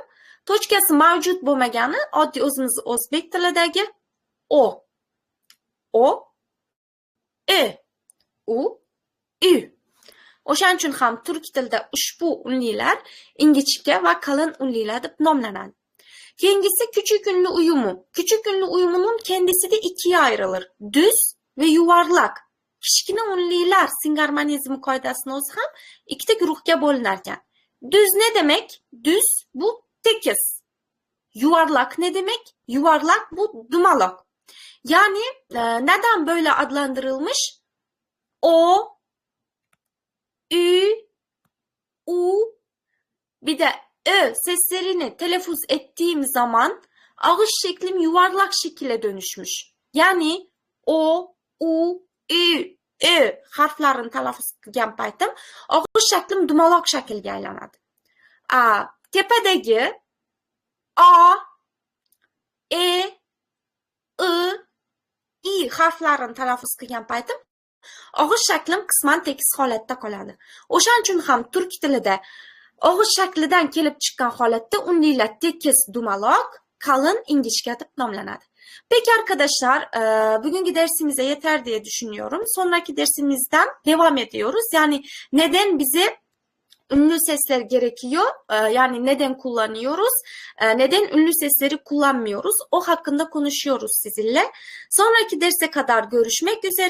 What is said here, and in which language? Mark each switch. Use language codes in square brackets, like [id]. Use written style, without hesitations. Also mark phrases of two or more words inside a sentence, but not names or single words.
[uz] Tochkasi mavjud bo'lmagani oddiy o'zimiz o'zbek tilidagi O, U, Ü. O'shaning uchun ham turk tilida ushbu unlilar ingichka va qalin unlilar deb nomlanadi. [tr] Keyingisi küçük ünlü uyumu. Küçük ünlü uyumunun kendisi de ikiye ayrılır. Düz ve yuvarlak. [uz] Kichkina unlilar singarmonizmi qoidasini o'zi ham ikkita guruhga bo'linarkan. [tr] Düz ne demek? Düz bu tekis. Yuvarlak ne demek? Yuvarlak bu dumaloq. Yani neden böyle adlandırılmış? O, Ü, U, bir de seslerini telaffuz ettiğim zaman ağız şeklim yuvarlak şekilde dönüşmüş. [uz] Yani O, U, Ü, harflarini telaffuz qilgan paytim [tr] ağız şeklim [uz] dumaloq shaklga aylanadi. Tepadagi A, E, I harflarini telaffuz qilgan paytim og'iz shaklim qisman tekis holatda qoladi. O'shaning uchun ham turk tilida og'iz shaklidan kelib chiqqan holatda unlilar tekis dumaloq, qalin ingichka deb nomlanadi. [tr] Peki arkadaşlar, bugünkü dersimize yeter diye düşünüyorum. Sonraki dersimizden devam ediyoruz. Yani neden bize ünlü sesler gerekiyor? Yani neden kullanıyoruz? Neden ünlü sesleri kullanmıyoruz? O hakkında konuşuyoruz sizinle. Sonraki derse kadar görüşmek üzere.